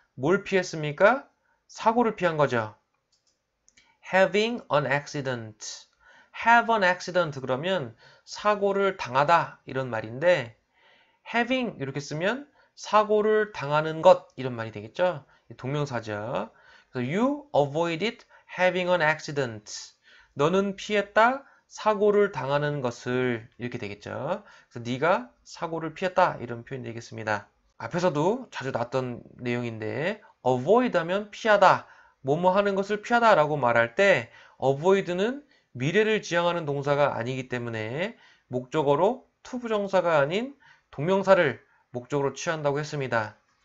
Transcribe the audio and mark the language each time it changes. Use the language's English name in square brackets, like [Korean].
[Korean] 뭘 피했습니까? 사고를 피한 거죠. [English] Having an accident. Have an accident [Korean] 그러면 사고를 당하다 이런 말인데 having 이렇게 쓰면 사고를 당하는 것 이런 말이 되겠죠. 동명사죠. 그래서 [English] you avoided having an accident. [Korean] 너는 피했다 사고를 당하는 것을 이렇게 되겠죠. 그래서 네가 사고를 피했다 이런 표현이 되겠습니다. 앞에서도 자주 나왔던 내용인데 avoid 하면 피하다 뭐뭐 하는 것을 피하다 라고 말할 때 avoid는 미래를 지향하는 동사가 아니기 때문에 목적어로 투부정사가 아닌 동명사를 목적으로 취한다고 했습니다.